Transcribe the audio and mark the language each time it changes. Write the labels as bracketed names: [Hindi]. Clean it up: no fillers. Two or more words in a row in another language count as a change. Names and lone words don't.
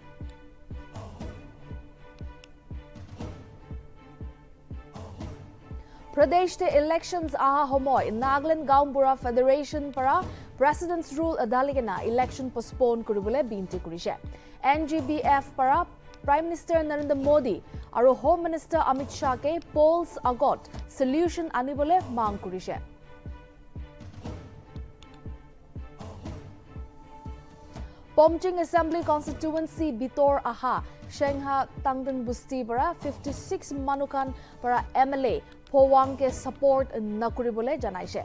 [Naga Pidgin] Pradesh te elections aha homoy Nagaland Gaumbura Federation para [English] President's rule [Naga Pidgin] adaligena election postpone kuribole binti kurise. NGBF para [English] Prime Minister [Naga Pidgin] Narendra Modi aru [English] Home Minister [Naga Pidgin] Amit Shah ke polls agot solution anibole mang kurise. Pomjing Assembly Constituency Bitor Aha Shengha Tangdan Busti para 56 manukan para MLA Powang ke support nakuribole janaise.